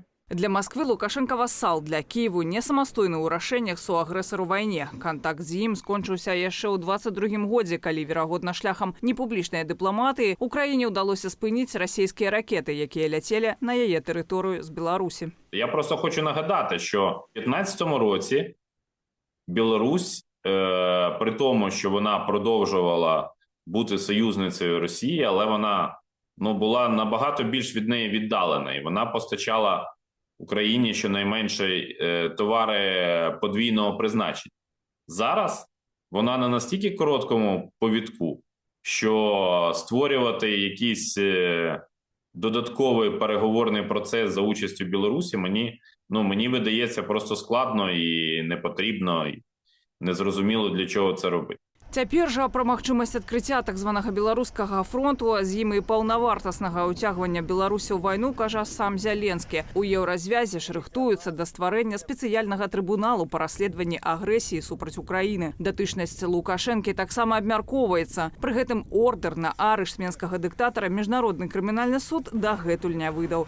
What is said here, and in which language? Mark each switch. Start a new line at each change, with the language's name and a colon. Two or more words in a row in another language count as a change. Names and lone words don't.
Russian: Для Москвы Лукашенко вассал,
Belarusian: для Киеву не самастойны ў рашэннях суагрэсару вайне. Кантакт з ім скончыўся яшчэ ў 22-м годзе, калі, верагодна, шляхам непублічнай дыпламатыі Украіне ўдалося спыніць расійскія ракеты, якія ляцелі на яе тэрыторыю з Беларусі.
Ukrainian: Я просто хочу нагадати, що в 2015 році Білорусь, при тому, що вона продовжувала бути союзницею Росії, але вона була набагато більш від неї віддалена. І вона постачала Україні щонайменше товари подвійного призначення. Зараз вона на настільки короткому повідку, що створювати якийсь додатковий переговорний процес за участю Білорусі мені видається просто складно і не потрібно, і незрозуміло, для чого це робити.
Belarusian: Цяпер жа пра магчымасць адкрыцця так званага беларускага фронту, а з ім і паўнавартаснага ўцягвання Беларусі ў вайну, кажа сам Зяленскі. У еўразвязе ж рыхтуюцца да стварэння спецыяльнага трыбуналу па расследаванні агрэсіі супраць Украіны. Датычнасць Лукашэнкі таксама абмяркоўваецца. Пры гэтым ордэр на арышт менскага дыктатара міжнародны крымінальны суд дагэтуль не выдаў.